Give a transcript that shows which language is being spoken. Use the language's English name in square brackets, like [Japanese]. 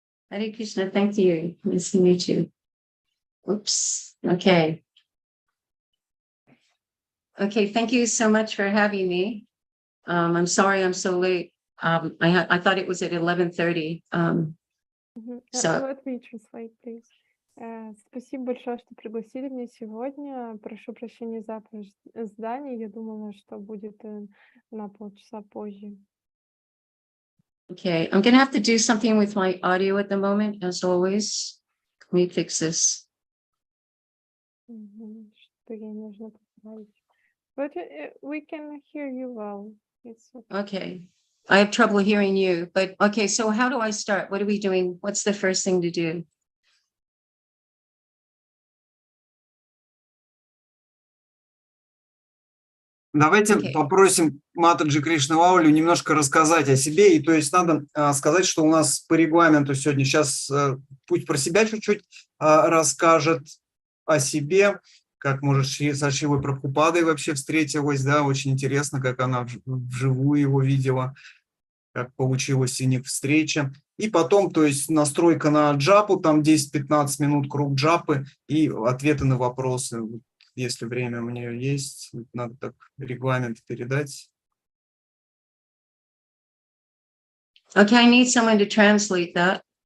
[English] Hare Krishna, thank you. Nice to meet you. Oops. Okay. Okay, thank you so much for having me. I'm sorry I'm so late. I thought it was at 11:30. So Let me translate, please. [Russian] Спасибо большое, что пригласили меня сегодня. Прошу прощения за опоздание. Я думала, что будет на полчаса позже. [English] okay, I'm gonna have to do something with my audio at the moment, as always. Can we fix this? [Russian] Что ей нужно поправить. [English] But we can hear you well. It's okay. Okay. I have trouble hearing you, but okay, so how do I start? What are we doing? What's the first thing to do? [Russian] Давайте попросим матаджи Кришналаулю немножко рассказать о себе. И то есть надо сказать, что у нас по регламенту сегодня сейчас пусть про себя чуть-чуть расскажет о себе, как, может, со Шрилой Прабхупадой вообще встретилась, да, очень интересно, как она вживую его видела, как получилась у них встреча. И потом, то есть настройка на джапу, там 10-15 минут круг джапы и ответы на вопросы. Если время у нее есть, надо так регламент передать. [English] Okay, I need someone to translate that.